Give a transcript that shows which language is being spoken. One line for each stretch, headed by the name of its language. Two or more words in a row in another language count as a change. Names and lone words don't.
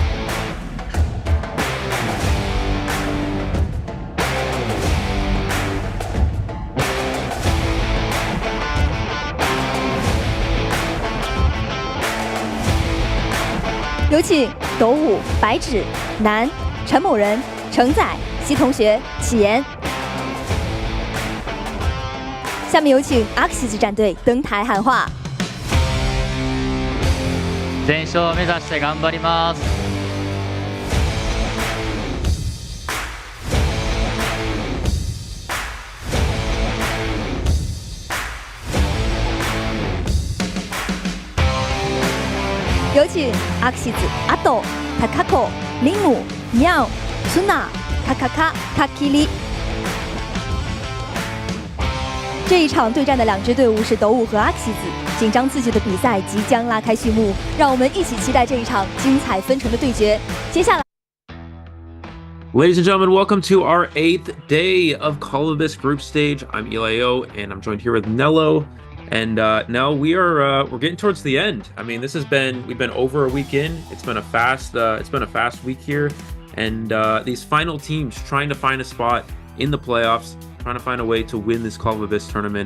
Chinese: 有请斗舞白纸南陈某人程仔西同学启言。下面有请 AXIZ 战队登台喊话。
Japanese: 全勝を目指して頑張ります。
Chinese: 有请 AXIZ 阿斗、高子、林武、喵、ツナ、卡卡卡、卡基里。这一场对战的2支队伍是斗舞和 AXIZ， 紧张刺激的比赛即将拉开序幕，让我们一起期待这一场精彩纷呈的对决。接下来
English: Ladies and gentlemen, welcome to our 8th day of COABYSS group stage. I'm Elio, and I'm joined here with Nello. And now we're getting towards the end. I mean, we've been over a week in. It's been a fast week here, and these final teams trying to find a spot in the playoffs, trying to find a way to win this COABYSS tournament.